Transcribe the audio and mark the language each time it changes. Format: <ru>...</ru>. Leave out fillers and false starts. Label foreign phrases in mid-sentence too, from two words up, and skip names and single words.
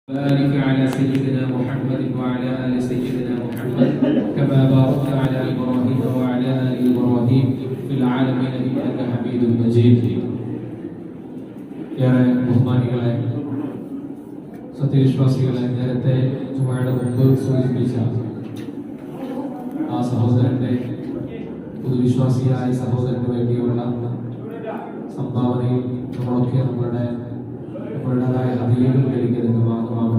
<ar>بارك على سيدنا محمد وعلى آل سيدنا محمد كما باركت على إبراهيم وعلى آل إبراهيم في العالمين إنك حميد مجيد.</ar> <ml>ഏറെ ബഹുമാനികളെ സത്യവിശ്വാസികളെ, നേരത്തെ ജുമയുടെ മുമ്പ് സൂചിപ്പിച്ച ആ സഹോദരന്റെ പൊതുവിശ്വാസിയായ സഹോദരന് വേണ്ടിയുള്ള സംഭാവനയിൽ നമ്മളൊക്കെ നമ്മളുടേതായ ഹദിയകൾ നൽകിയതിന്റെ ഭാഗമാകുന്നു.</ml>